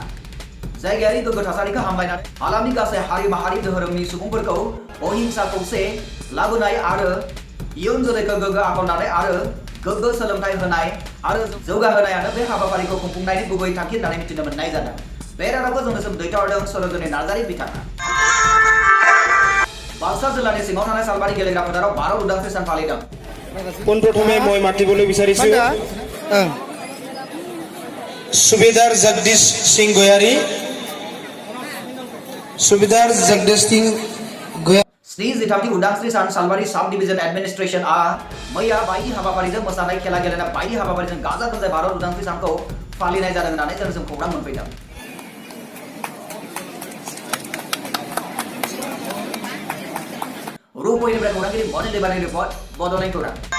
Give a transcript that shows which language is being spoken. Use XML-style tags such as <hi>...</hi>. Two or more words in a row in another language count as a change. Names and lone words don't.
<brx>जायगायारि गोग्गो थासारिखौ हामलायनानै हालामनि गासै हारि माहारि धोरोमनि सुबुंफोरखौ अहिंसा खौसे लाबोनाय आरो इयुन जोलैखौ गोग्गो आखल दानाय आरो गोग्गो सोलोंथाइ होनाय आरो जौगाहोनायानो बे हाबाफारिखौ खुंफुंनायनि गुबै थांखि होननानै मिथिनो मोननाय जादों। बे रादाबखौ जोंनिसिम दैथायहरदों सरोजनी नार्जारी बिथाङा। बाक्सा जिल्लानि सिङाव थानाय सालबारि गेलेग्रा फोथाराव भारत उदांस्रि सान फालिदों।</brx> <as>পোনপ্ৰথমে মই মাতিবলৈ বিচাৰিছো সুবেদাৰ জগদীশ সিং গয়াৰী। সুবেদাৰ জগদীশ সিং गयारी</as> <brx>स्नि जिथामथि उदांस्रि सान सालबारि साब डिभिजन एडमिनिस्ट्रेशनआ मैया बायदि हाबाफारिजों मोसानाय, खेला गेलेनाय बायदि हाबाफारिजों गाजा गोमजायै भारत उदांस्रि सानखौ फालिनाय जादों होननानै जोंनिसिम खौरां मोनफैदों। रुपयनिफ्राय खौरांगिरि मनिल देबानि रिपर्ट, बड'लेण्ड खौरां।</brx>